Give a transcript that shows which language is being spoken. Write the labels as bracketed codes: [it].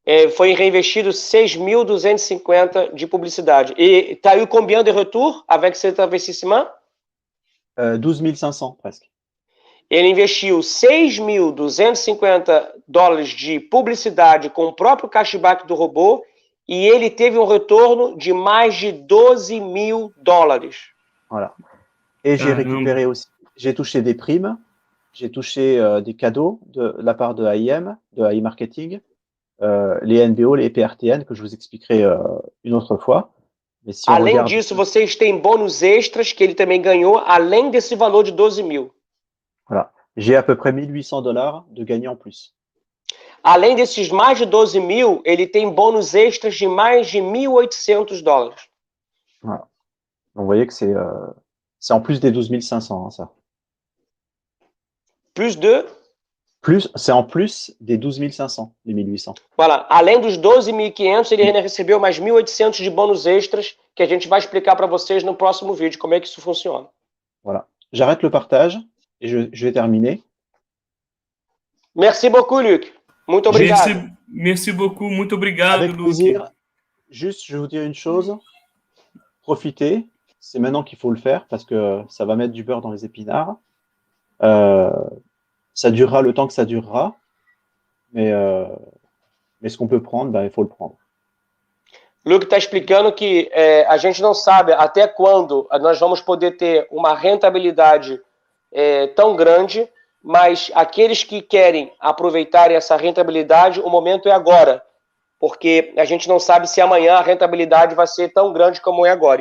[pt] Foi reinvestido 6.250 de publicidade. [fr] E tu as eu combien de retour avec cet investissement? 12 500 presque. [pt] Ele investiu 6.250 dólares de publicidade com o próprio cashback do robô e ele teve um retorno de mais de 12 mil dólares. [fr] Voilà. Et j'ai récupéré aussi, j'ai touché des primes, j'ai touché des cadeaux de la part de AIM, de AI Marketing, les NBO, les PRTN, que je vous expliquerai une autre fois. Mais si [pt] além [fr] regarde... [pt] disso, vocês têm bônus extras que ele também ganhou, além desse valor de 12 mil. [fr] Voilà. J'ai à peu près 1 800 $ de gagné en plus. [pt] Além desses mais de 12 mil, ele tem bônus extras de mais de 1.800 dólares. [fr] Voilà. Donc, vous voyez que c'est en plus des 12 500, hein, ça. Plus de... C'est en plus des 12 500, des 1800. Voilà. [pt] Além dos 12.500, ele ainda recebeu mais 1.800 de bônus extras, que a gente vai explicar para vocês no próximo vídeo, como é que isso funciona. [fr] Voilà. J'arrête le partage et je vais terminer. Merci beaucoup, Luc. [pt] Muito obrigado. [fr] Merci beaucoup. [pt] Muito obrigado, [fr] Avec plaisir. Juste, je vais vous dire une chose. Profitez. C'est maintenant qu'il faut le faire parce que ça va mettre du beurre dans les épinards. Ça durera le temps que ça durera. Mais ce qu'on peut prendre, il faut le prendre. [pt] Luke está explicando que a gente não sabe até quando nós vamos poder ter uma rentabilidade tão grande, mas aqueles que querem aproveitar essa rentabilidade, o momento é agora, porque a gente não sabe se amanhã a rentabilidade vai ser tão grande como é agora.